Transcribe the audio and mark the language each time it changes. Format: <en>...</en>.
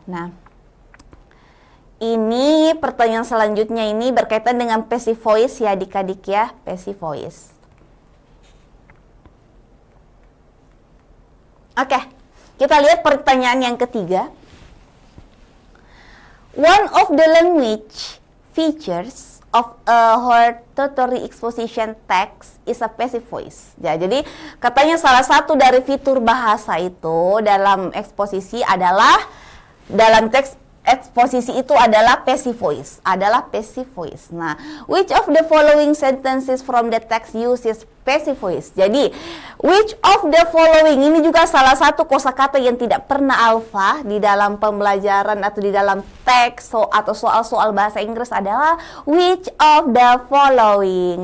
<id>Nah, ini pertanyaan selanjutnya ini berkaitan dengan passive voice ya adik-adik ya, passive voice. Oke, kita lihat pertanyaan yang ketiga.</id> <en>One of the language features of a hortatory exposition text is a passive voice.</en> <id>Ya, jadi katanya salah satu dari fitur bahasa itu dalam eksposisi adalah dalam teks eksposisi itu adalah</id> <en>passive voice, Nah, which of the following sentences from the text uses passive voice?</en> <id>Jadi,</id> <en>which of the following</en> <id>ini juga salah satu kosakata yang tidak pernah alfa di dalam pembelajaran atau di dalam teks atau soal-soal bahasa Inggris adalah</id> <en>which of the following.</en>